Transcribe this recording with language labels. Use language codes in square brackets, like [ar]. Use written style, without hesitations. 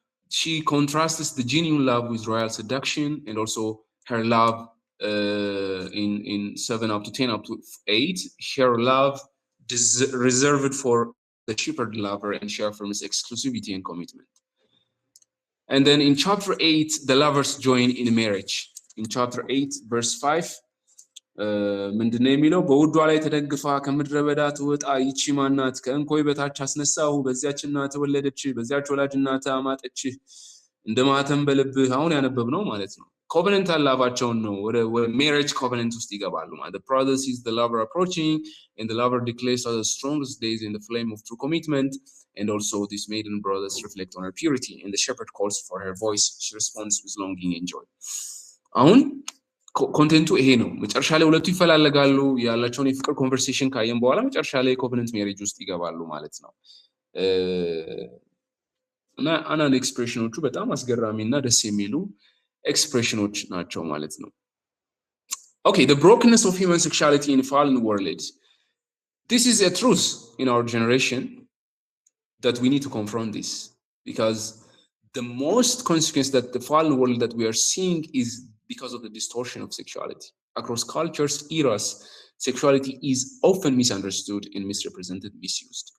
[en] she contrasts the genuine love with royal seduction, and also her love in 7 up to 10 up to 8, her love reserved for the shepherd lover, and she affirms exclusivity and commitment. And then in chapter 8, the lovers join in marriage. In chapter 8, verse 5, [am] ምንድነው የሚለው? በውዷ ላይ ተደግፋ ከምድረ በዳ ትወጣ ይቺ ማናት? ከእንኮይ በታች አስነሳሁ፣ በዚያች እናት ወለደች፣ በዚያች ወላጅ እናት አማጠች፣ እንደ ማተም በልብህ። አሁን ያነበብነው ማለት ነው። ኮቨነንታል ላቫቸውን ነው ወደ ሜሬጅ ኮቨነንት ውስጥ ይገባሉ ማለት። [en] the brother sees the lover approaching and the lover declares the strongest days in the flame of true commitment, and also these maiden brothers reflect on her purity, and the shepherd calls for her voice, she responds with longing and joy. [am] አሁን ኮንቴንቱ ይሄ ነው። መጨረሻ ላይ ሁለቱ ይፈላለጋሉ፣ ያላቸውን የፍቅር ኮንቨርሴሽን ካየን በኋላ መጨረሻ ላይ ኮቨነንት ሜሬጅ ውስጥ ይገባሉ ማለት ነው። እና አንዳንድ ኤክስፕሬሽኖቹ በጣም አስገራሚ እና ደስ የሚሉ ኤክስፕሬሽኖች ናቸው ማለት ነው። [en] Okay, the brokenness of human sexuality in a fallen world. This is a truth in our generation that we need to confront this, because the most consequence that the fallen world that we are seeing is because of the distortion of sexuality. Across cultures, eras, sexuality is often misunderstood and misrepresented, misused.